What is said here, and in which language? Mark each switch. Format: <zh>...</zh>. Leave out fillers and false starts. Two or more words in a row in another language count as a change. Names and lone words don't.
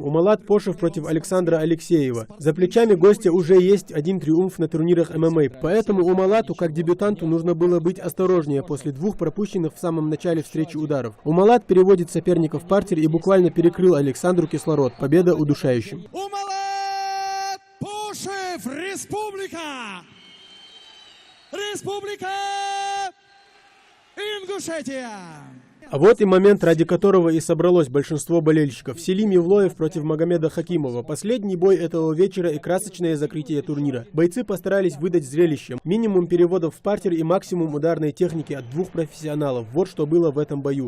<ru>Умалат Пошев против Александра Алексеева. За плечами гостя уже есть один триумф на турнирах ММА. Поэтому Умалату, как дебютанту, нужно было быть осторожнее после 2 пропущенных в самом начале встречи ударов. Умалат переводит соперника в партер и буквально перекрыл Александру кислород. Победа удушающим. Умалат Пошев, Республика! Республика Ингушетия! А вот и момент, ради которого и собралось большинство болельщиков. Селим Евлоев против Магомеда Хакимова. Последний бой этого вечера и красочное закрытие турнира. Бойцы постарались выдать зрелище. Минимум переводов в партер и максимум ударной техники от 2 профессионалов. Вот что было в этом бою.</ru>